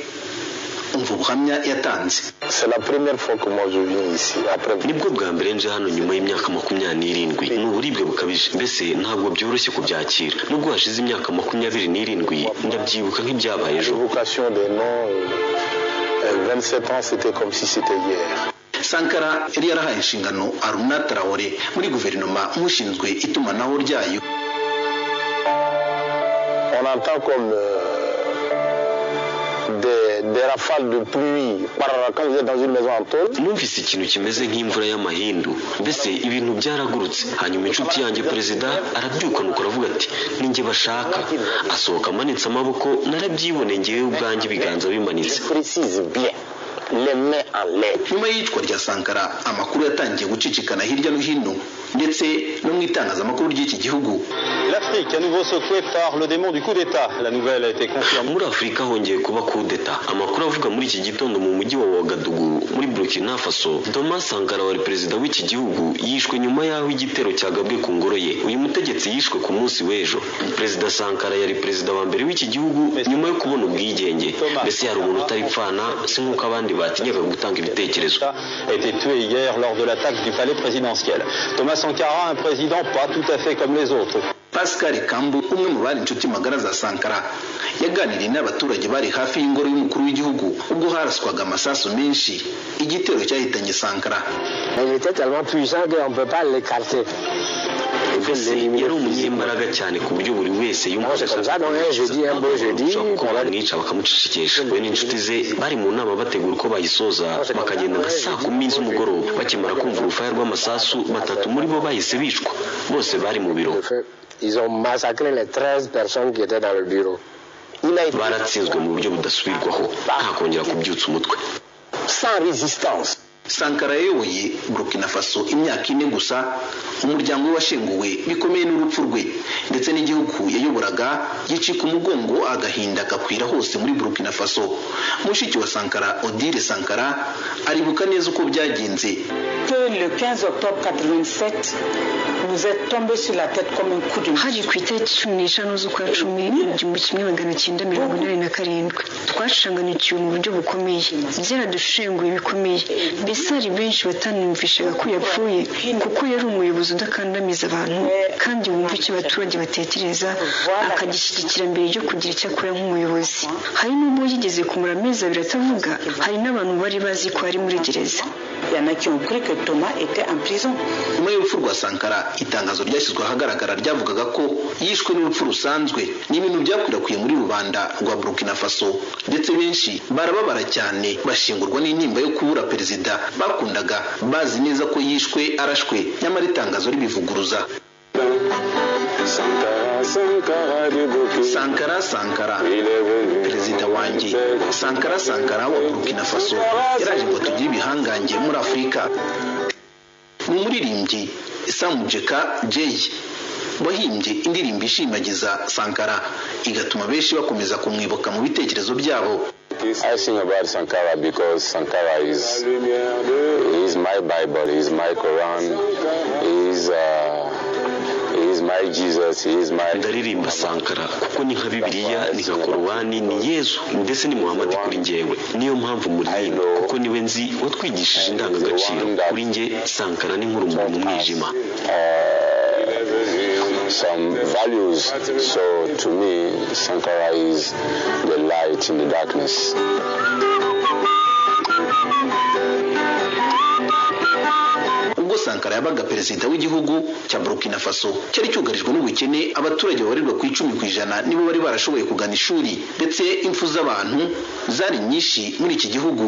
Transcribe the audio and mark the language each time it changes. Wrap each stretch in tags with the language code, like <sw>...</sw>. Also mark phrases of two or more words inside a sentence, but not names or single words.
<rw>Umva ubuhamya yatanze. Nibwo bwa mbere nje hano nyuma y'imyaka 27. N'uburibwe bukabije, mbese ntabwo byoroshye kubyakira. Nubwo hashize imyaka 27 ndabyibuka nk'ibyabaye ejo.</rw> <fr>27 ans, c'était comme si c'était hier.</fr> <rw>Sankara yari yarahaye inshingano Aruna Traoré muri guverinoma mushinzwe itumanaho ryayo.</rw> <fr>On entend comme des rafales de pluie quand vous êtes dans une maison en tôle.</fr> <rw>Numvise ikintu kimeze nk'imvura y'amahindu, mbese ibintu byaragurutse. Hanyuma inshuti yanjye perezida arabyuka nuko aravuga ati ninjye bashaka, asohoka amanitse amaboko, narabyiboneye ngewe ubwanjye ibiganza bimanitse. Nyuma y'iyicwa rya Sankara amakuru yatangiye gucicikana hirya no hino ndetse no mu itangazamakuru ry'iki gihugu.</rw> <fr>L'Afrique à nouveau secouée par le démon du coup d'état. La nouvelle a été confirmée.</fr> <rw>Muri Afrika hongeye kuba</rw> <fr>coup d'état.</fr> <rw>Amakuru avuga muri iki gitondo mu mujyi wa Ouagadougou muri Burkina Faso, Thomas Sankara wari perezida w'iki gihugu yishwe nyuma y'aho igitero cyagabwe ku ngoro ye. Uyu mutegetsi yishwe ku munsi w'ejo. Perezida Sankara yari perezida wa mbere w'iki gihugu nyuma yo kubona ubwigenge. Mbese yari umuntu utaripfana, si nk'uko abandi batinyaga gutanga ibitekerezo.</rw> <fr>A été tué hier lors de l'attaque du palais présidentiel. Thomas Sankara, un président pas tout à fait comme les autres.</fr> <rw>Pascal Kambu, umwe mu bari inshuti magara za Sankara, yaganiriye n'abaturage bari hafi y'ingoro y'umukuru w'igihugu ubwo haraswaga amasasu menshi. Igitero cyahitanye Sankara.</rw> <fr>Il était tellement puissant qu'on ne peut pas l'écarter.</fr> <rw>Yari umunyembaraga cyane ku buryo buri wese yumva bamwica bakamucecekesha. We n'inshuti ze bari mu nama bategura uko bayisoza, bakagenda nka saa 10 z'umugoroba. Bakimara kumva urufaya rw'amasasu, batatu muri bo bahise bicwa, bose bari mu biro.</rw> <fr>Ils ont massacré les 13 personnes qui étaient dans le bureau.</fr> <rw>Baratsinzwe mu buryo budasubirwaho, nta kongera kubyutsa umutwe.</rw> <fr>Sans résistance.</fr> <rw>Sankara yayoboye Burkina Faso imyaka 4 gusa, umuryango we washenguwe bikomeye n'urupfu rwe, ndetse n'igihugu yayoboraga gicika umugongo, agahinda gakwira hose muri Burkina Faso. Mushiki wa Sankara, Odile Sankara, aribuka neza uko byagenze.</rw> <fr>Le 15 octobre 87 nous est tombé sur la tête comme un coup de main.</fr> <rw>Hari ku itariki 15 z'ukwa 10 1987 twashanganikiwe mu buryo bukomeye, byaradushenguye bikomeye. Mbese hari benshi batanumvishaga ko yapfuye kuko yari umuyobozi udakandamiza abantu kandi wumva icyo abaturage batekereza, akagishyigikira mbere yo kugira icyo akora nk'umuyobozi. Hari n'ubwo yigeze kumara amezi 2 atavuga, hari n'abantu bari bazi ko ari muri gereza.</rw> <fr>Yana qui ont cru que Thomas était en prison.</fr> <rw>Nyuma y'urupfu rwa Sankara, itangazo ryashyizwe ahagaragara ryavugaga ko yishwe n'urupfu rusanzwe. Ni ibintu byakwirakwiye muri rubanda rwa Burkina Faso, ndetse benshi barababara cyane bashingurwa n'intimba yo kubura perezida bakundaga, bazi neza ko yishwe arashwe, nyamara itangazo ribivuguruza. Sankara, perezida wanjye. Sankara wa Burkina Faso yaraje ngo tugire ibihangange muri Afurika. Ni umuririmbyi Samujeka Jay wahimbye indirimbo ishimagiza Sankara, igatuma benshi bakomeza kumwibuka mu bitekerezo byabo.</rw> <en>I sing about Sankara because Sankara is my Bible, is my Quran, is my Jesus, is my...</en> <rw>Ndaririmba Sankara kuko ni nka Bibiliya, ni nka Korowani, ni Yesu ndetse ni Muhammad kuri njyewe. Niyo mpamvu muririmba kuko niwe nzi watwigishije indangagaciro. Kuri njye Sankara ni nk'urumuri mu mwijima.</rw> <en>Some values, so to me Sankara is the light in the darkness.</en> <rw>Sankara yabaga perezida w'igihugu cya Burkina Faso cyari cyugarijwe n'ubukene. Abaturage babarirwa ku 10% nibo bari barashoboye kugana ishuri, ndetse impfu z'abantu zari nyinshi muri iki gihugu.</rw>